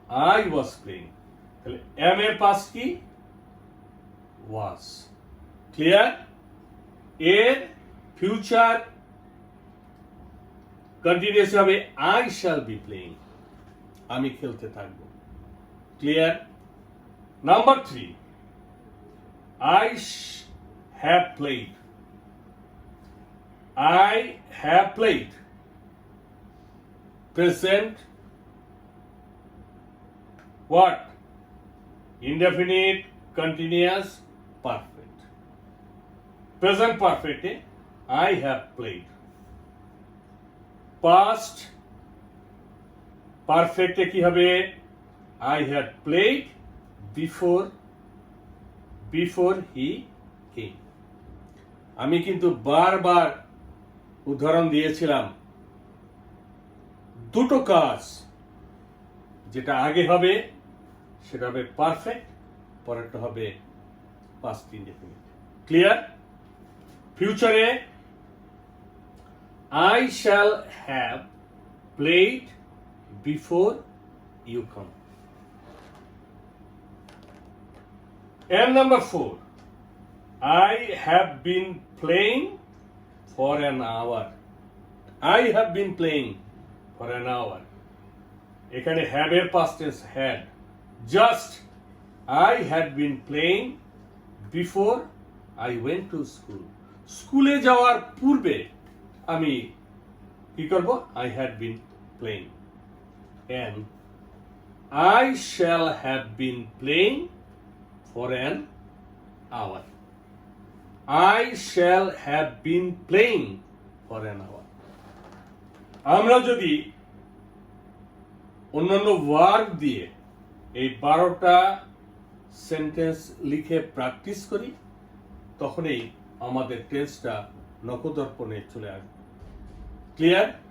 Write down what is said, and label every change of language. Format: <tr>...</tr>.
<en>I was playing.</en> <bn>তাহলে M এর past কি?</bn> <en>Was. Clear?</en> <bn>এর ফিউচার কন্টিনিউয়াস হবে</bn> <en>I shall be playing,</en> <bn>আমি খেলতে থাকব।</bn> <en>Clear? Number 3, I have played, I have played. Present what? Indefinite continuous perfect. Present perfect I have played.</en> <bn>Past perfect কি হবে?</bn> <en>I had played before he came.</en> <bn>আমি কিন্তু বারবার উদাহরণ দিয়েছিলাম দুটো কাজ যেটা আগে হবে সেটা হবে পারফেক্ট, পরেরটা হবে পাস্ট ইনডেফিনিট।</bn> <en>Clear? ফিউচারে I shall have played before you come. And number 4, I have been playing for an hour. I have been playing for an hour.</en> <bn>এখানে have এর past tense had.</bn> <en>Just I had been playing before I went to school.</en> <bn>স্কুলে যাওয়ার পূর্বে আমি কি করব?</bn> <en>I had been playing. And I shall have been playing for an hour. I shall have been playing for an hour.</en> <bn>আমরা যদি অন্যান্য word দিয়ে এই 12টা সেন্টেন্স লিখে প্র্যাকটিস করি তখনই আমাদের টেন্সটা নখদর্পণে চলে আসবে। ক্লিয়ার?</bn>